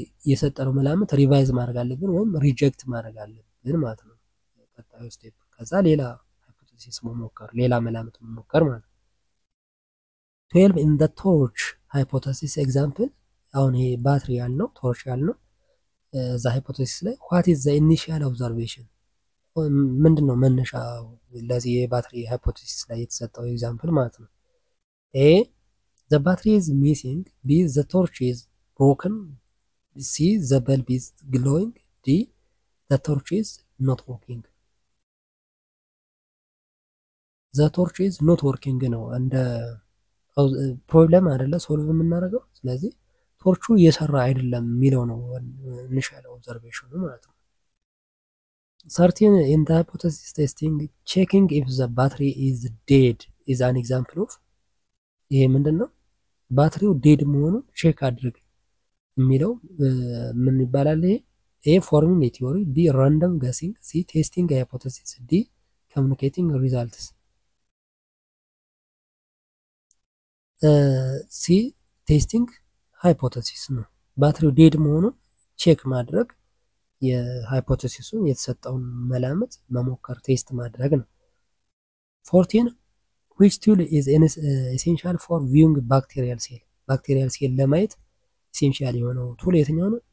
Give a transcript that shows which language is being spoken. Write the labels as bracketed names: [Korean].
[Amharic] የሰጠነው መላምት ሪቫይዝ ማድረግ አለብን ወይም ሪጀክት ማድረግ አለብን ማለት ነው። ቀጣዩ ስቴፕ ከዛ ሌላ ሃይፖቴሲስ መሞከር፣ ሌላ መላምት መሞከር ማለት ነው። [English] 12 in the torch hypothesis example [Amharic] አሁን ይሄ ባትሪ ያልነው ቶርች ያልነው እዛ ሃይፖቴሲስ ላይ [English] what is the initial observation [Amharic] ምንድነው መነሻው ለዚህ የባትሪ ሃይፖቴሲስ ላይ የተሰጠው ኤግዛምፕል ማለት ነው። [English] A, the battery is missing. B, the torch is broken. C, the bulb is glowing. D, the torch is not working. the torch is not working [Amharic] ነው እንደ ፕሮብለም አይደለ ሶልቭ የምናደርገው። ስለዚህ ቶርቹ እየሰራ አይደለም የሚለው ነው ኢኒሻል ኦብዘርቬሽኑ ማለት ነው። [English] 13 in the hypothesis testing, checking if the battery is dead is an example of [Amharic] ይሄ ምንድነው? ባትሪው ዴድ መሆኑን ቼክ አድርግ የሚለው ምን ይባላል? [English] ይሄ A, forming a theory. B, random guessing. C, testing a hypothesis. D, communicating results. [Amharic] ሲ ቴስቲንግ ሃይፖቴሲስ ነው። ባትሪው ዴድ መሆኑን ቼክ ማድረግ የሃይፖቴሲሱን የተሰጠውን መላምት መሞከር ቴስት ማድረግ ነው። [English] 14 which tool is essential for viewing bacterial cell [Amharic] ባክቴሪያል ሴል ለማየት ኢሴንሻል የሆነው ቱል የትኛው ነው?